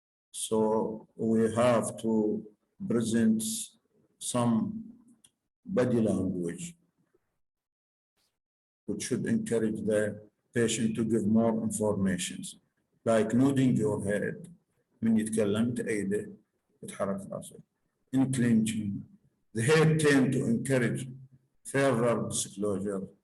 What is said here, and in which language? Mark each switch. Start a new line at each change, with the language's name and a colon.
English: So we have to present some body language which should encourage the patient to give more information, like nodding your head.
Arabic: من يتكلم تأيده يتحرك راسه.
English: Inclination. The head tend to encourage further disclosure.